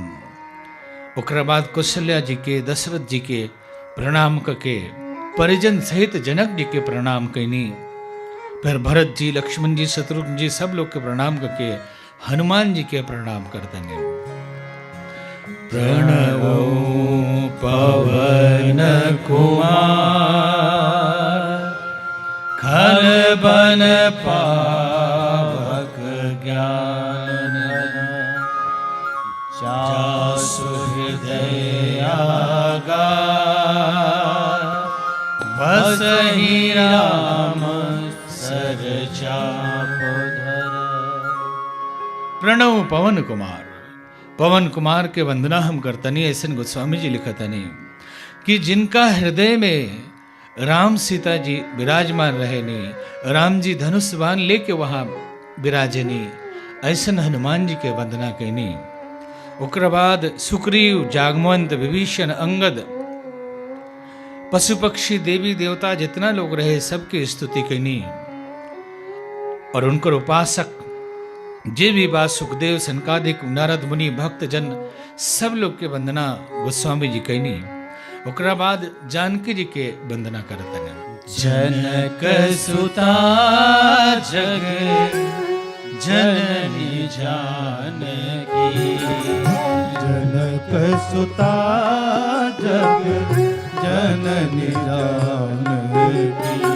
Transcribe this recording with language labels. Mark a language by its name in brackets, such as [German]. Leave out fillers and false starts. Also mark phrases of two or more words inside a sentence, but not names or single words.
[Bhojpuri] ओकरा बाद कौशल्या जी के, दशरथ जी के प्रणाम करके परिजन सहित जनक जी के प्रणाम कैनी। फिर भरत जी, लक्ष्मण जी, शत्रुघ्न जी सब लोग के प्रणाम करके हनुमान जी के प्रणाम करतनी। [Awadhi] प्रणवो पवन कुमार, खल बन पावक ज्ञान, जासु हृदय आगार, बसहि राम सर चापोधर। प्रणव पवन कुमार, [Bhojpuri] पवन कुमार के वंदना हम करतनी। ऐसे गोस्वामी जी लिखतनी कि जिनका हृदय में राम सीता जी विराजमान रहेनी, राम जी धनुष बाण लेके वहां विराजनी, ऐसन हनुमान जी के वंदना कैनी। ओकरा बाद सुग्रीव, जागमवंत, विभीषण, अंगद, पशु पक्षी, देवी देवता जितना लोग रहे सबके स्तुति कैनी। और उनकर उपासक जे भी बात सुखदेव, सनकादिक, नारद मुनि, भक्त जन सब लोग के वंदना गोस्वामी जी कैनी। ओकरा बाद जानकी जी के वंदना करतन। [Awadhi] जनक सुता जग जननी जानकी, जनक सुता जग जननी जानकी,